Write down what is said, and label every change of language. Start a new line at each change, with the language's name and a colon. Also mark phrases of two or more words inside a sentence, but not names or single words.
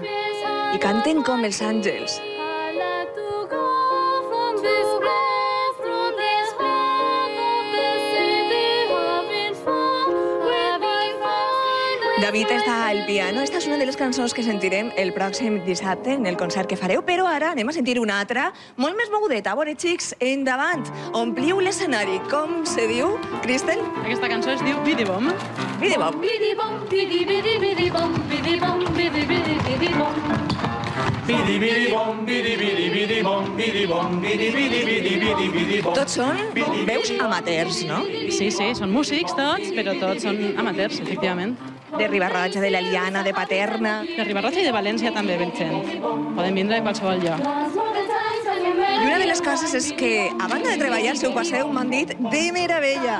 Catalan: I canten com els àngels. David està al piano. Esta és una de les cançons que sentirem el pròxim dissabte en el concert que fareu, però ara anem a sentir una altra, molt més mogudeta. A veure, xics, endavant, ompliu l'escenari. Com se diu, Cristel? Aquesta cançó es diu Bidi-bom. Bidi-bom. Bidi-bom, bidi-bidi-bidi-bom, bidi-bom, bidi-bidi-bidi-bom. Bidi-bidi-bom, bidi-bidi-bidi-bom, bidi-bom, bidi-bidi-bidi-bidi-bom. Tots són veus amateurs, no? Sí, són músics tots, però tots són amateurs, efectivament. De Riba-roja, de l'Eliana, de Paterna. De Riba-roja i de València també ven gent. Poden vindre a qualsevol lloc. I una de les coses és que, a banda de treballar, seu passeu, m'han dit, de meravella.